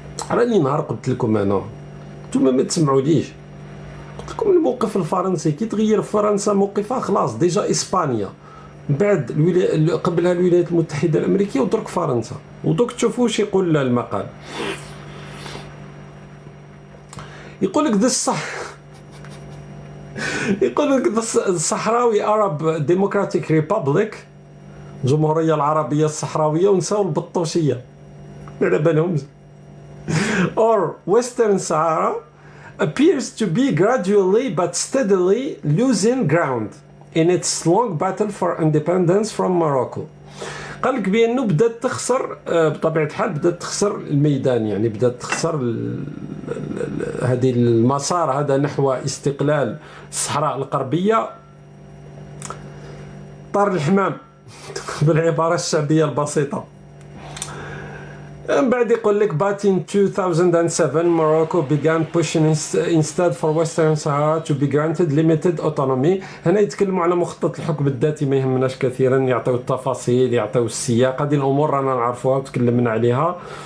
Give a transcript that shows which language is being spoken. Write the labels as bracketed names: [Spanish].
[Arabic] راني نهار قلت لكم أنا نتوما ما تسمعوا ليش، قلت لكم الموقف الفرنسي كي تغير فرنسا موقفها خلاص ديجا إسبانيا بعد قبلها الولايات المتحدة الأمريكية ودرك فرنسا، ودوك تشوفوا واش يقول المقال. يقول لك يقول لك الصحراوي [English] Arab Democratic Republic [Arabic] الجمهورية العربية الصحراوية ونساو البطوشية على بالهم [English] or Western Sahara appears to be gradually but steadily losing ground in its long battle for independence from Morocco. [Arabic] قال لك بأنه بدأت تخسر بطبيعة الحال، بدأت تخسر الميدان، يعني بدأت تخسر هذه المسار هذا نحو استقلال الصحراء الغربية. طار الحمام بالعبارة الشعبية البسيطة. من بعد يقول لك [English] but in 2007 Morocco began pushing instead for Western Sahara to be granted limited autonomy. [Arabic] هنا يتكلموا على مخطط الحكم الذاتي، ما يهمناش كثيرا، يعطيو التفاصيل يعطيو السياق، هذه الأمور رانا نعرفوها وتكلمنا عليها.